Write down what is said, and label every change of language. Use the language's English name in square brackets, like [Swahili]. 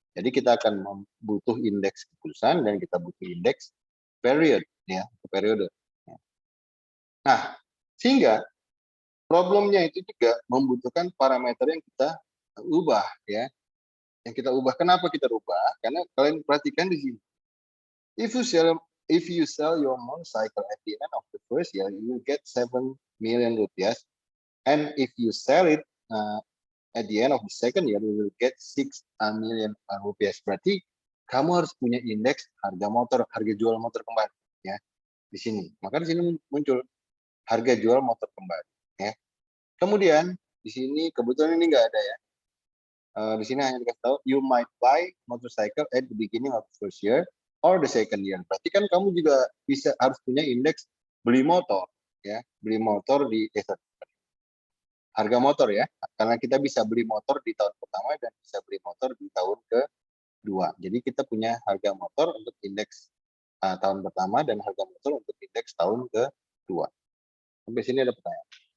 [Indonesian] Jadi kita akan butuh indeks keputusan dan kita butuh indeks period ya, periode. Nah, sehingga problemnya itu juga membutuhkan parameter yang kita ubah ya. Yang kita ubah, kenapa kita ubah? Karena kalian perhatikan di sini. [English] If you sell your motorcycle at the end of the first year, you will get 7 million rupiah. And if you sell it at the end of the second year, you will get 6 million rupiah. [Indonesian] Berarti kamu harus punya indeks harga motor, harga jual motor kembali ya. Di sini. Maka di sini muncul harga jual motor kembali ya. Kemudian di sini kebetulan ini enggak ada ya. Di sini hanya dikasih tahu [English] you might buy motorcycle at the beginning of the first year or the second year. [Indonesian] Berarti kan kamu juga harus punya indeks beli motor ya, beli motor di harga motor ya, karena kita bisa beli motor di tahun pertama dan bisa beli motor di tahun kedua. Jadi kita punya harga motor untuk indeks tahun pertama dan harga motor untuk indeks tahun kedua. Sampai sini ada pertanyaan?